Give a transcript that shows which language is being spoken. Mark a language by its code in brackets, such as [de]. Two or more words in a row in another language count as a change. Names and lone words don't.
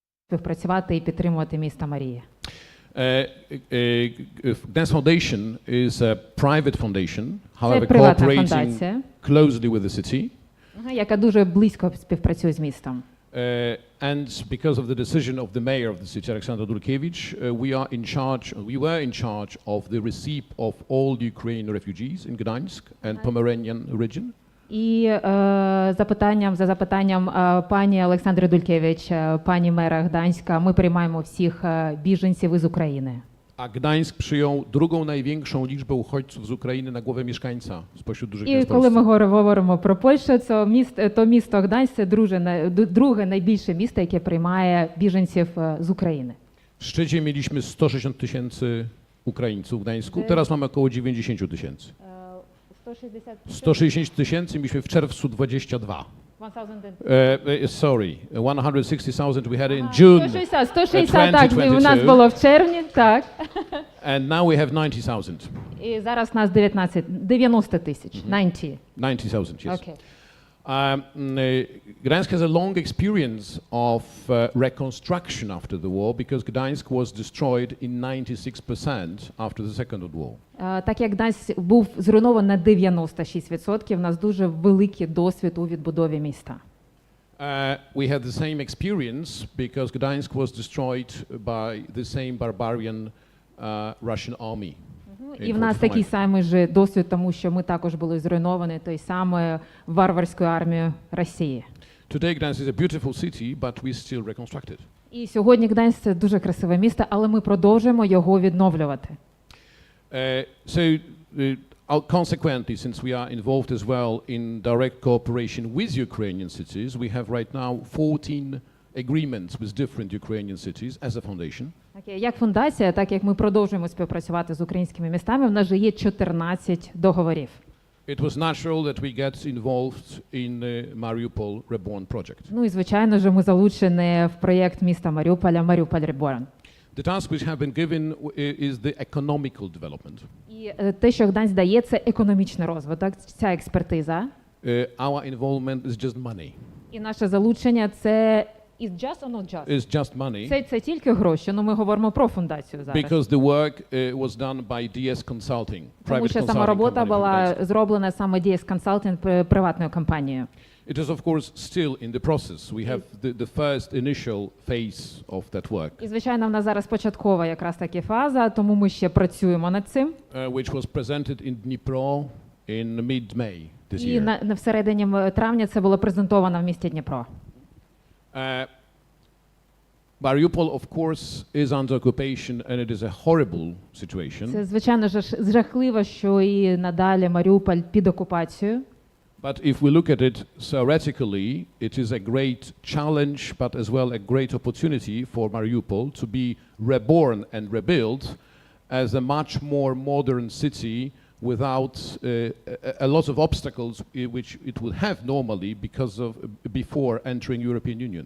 [uk] співпрацювати і підтримувати місто Марія. [en] Gdansk Foundation is a private foundation, however [uk] приватна [en] cooperating [uk] фундація. [en] closely with the city. [uk] Яка дуже близько співпрацює з містом. [en] And because of the decision of the mayor of the city, Aleksandr, we were in charge of the receipt of all the Ukrainian refugees in Gdansk and Pomeranian region. [uk] І за запитанням пані Олександри Дулькевич, пані мера Гданська, ми приймаємо всіх біженців із України. [pl] A Gdańsk przyjął drugą największą liczbę uchodźców z Ukrainy na głowę mieszkańca spośród dużych [uk] І [pl] miast [uk] коли [pl] Polski. [uk] ми говоримо про Польщу, то місто Гданськ – це друге найбільше місто, яке приймає біженців з України. [pl] W szczycie mieliśmy 160 tysięcy Ukraińców w Gdańsku, teraz mamy około 90 tysięcy. 160 tysięcy, mieliśmy w czerwcu 22. [en] Sorry, 160,000 we had in June 160, [uk] так, у нас було в червні, так. [en] and now we have 90,000. [uk] І зараз нас 90 тисяч, 90. [en] 90,000, yes. Okay. Gdansk has a long experience of reconstruction after the war because Gdansk was destroyed in 96% after the Second World War. [uk] Так як Гданськ був зруйнований на 96%, у нас дуже великий досвід у відбудові міста. [en] We had the same experience because Gdansk was destroyed by the same barbarian Russian army. [uk] І в нас такий самий же досвід, тому що ми також були зруйновані той самою варварською армією Росії. [en] Today Gdansk is a beautiful city, but we still reconstruct it. [uk] І сьогодні Гданськ – це дуже красиве місто, але ми продовжуємо його відновлювати. [en] Consequently, since we are involved as well in direct cooperation with Ukrainian cities, we have right now 14 agreements with different Ukrainian cities as a foundation. [uk] Як фундація, так як ми продовжуємо співпрацювати з українськими містами, в нас же є 14 договорів. [en] It was natural that we get involved in the Mariupol Reborn project. [uk] Ну і звичайно ж ми залучені в проєкт міста Маріуполя Mariupol Reborn. [en] The task which have been given is the economical development. [uk] І те, що Гданськ дає, це економічний розвиток, ця експертиза. [en] Our involvement is just money. [uk] І наше залучення це [en] is just or not just? It's just money. [uk] Це тільки гроші, але ми говоримо про фундацію зараз. [en] Because the work was done by DS Consulting, [uk] Тому що сама робота була зроблена саме DS Consulting приватною компанією. [en] It is of course still in the process. We have the first initial phase of that work. [uk] І звичайно, в нас зараз початкова якраз таки фаза, тому ми ще працюємо над цим. [en] Which was presented in Dnipro in mid-May this year. [uk] І на всередині травня це було презентовано в місті Дніпро. [en] Mariupol, of course, is under occupation, and it is a horrible situation. [uk] Це, звичайно ж, жахливо, що і надалі Маріуполь під окупацією. [en] But if we look at it theoretically, it is a great challenge, but as well a great opportunity for Mariupol to be reborn and rebuilt as a much more modern city without a lot of obstacles which it would have normally because of before entering European Union.